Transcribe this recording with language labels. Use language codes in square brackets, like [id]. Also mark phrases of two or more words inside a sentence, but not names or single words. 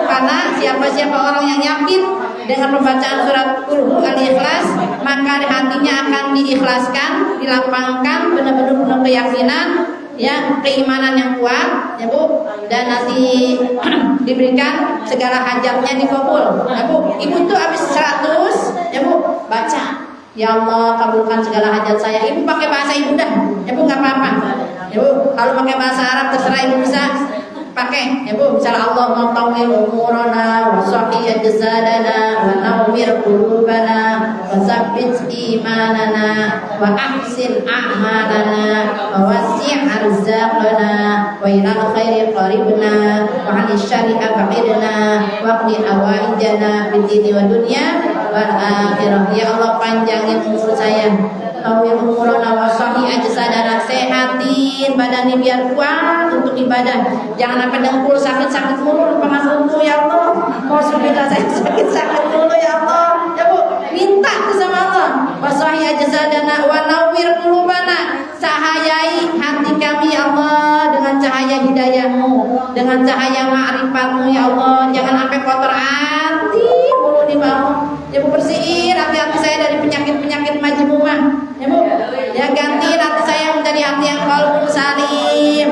[id] Karena siapa-siapa orang yang yakin dengan pembacaan surat Qul Al-Ikhlas, maka hatinya akan diikhlaskan, dilapangkan, benar-benar penuh keyakinan, ya, keimanan yang kuat, ya Bu, dan nanti diberikan segala hajatnya dikabul, ya Bu. Ibu tuh habis 100, ya Bu, baca, ya Allah kabulkan segala hajat saya. Ibu pakai bahasa ibu dah, ya Bu, nggak apa-apa, ya Bu. Kalau pakai bahasa Arab terserah ibu bisa pakai, ya Bu. [ar] Misalnya الله طول عمرنا وصحح جسدنا ونور قلوبنا وثبت إيماننا وأحسن أعمالنا ووسع أرزاقنا وإلى الخير قربنا وعن الشر أبعدنا واقض حوائجنا في الدين ودنيا والآخرة. [id] Ya Allah, panjangin umur saya, [ar] طول عمرنا وصحح جسدنا, [id] sehatin badannya biar kuat untuk ibadah. Jangan sampai dengkul sakit-sakit mulu, pengen ya Allah. Mau sudah saya sakit-sakit mulu ya Allah. Ya Bu, minta ke sama Allah. [ar] وصحح جسدنا ونور قلوبنا, [id] cahayai hati kami ya Allah dengan cahaya hidayah-Mu, dengan cahaya ma'rifat-Mu ya Allah. Jangan sampai kotor hati mulu nih mau. Ya Bu, bersihin hati-hati saya dari penyakit-penyakit majmumah. Ya Bu, ya ganti hati saya menjadi hati yang [ar] قلب سليم.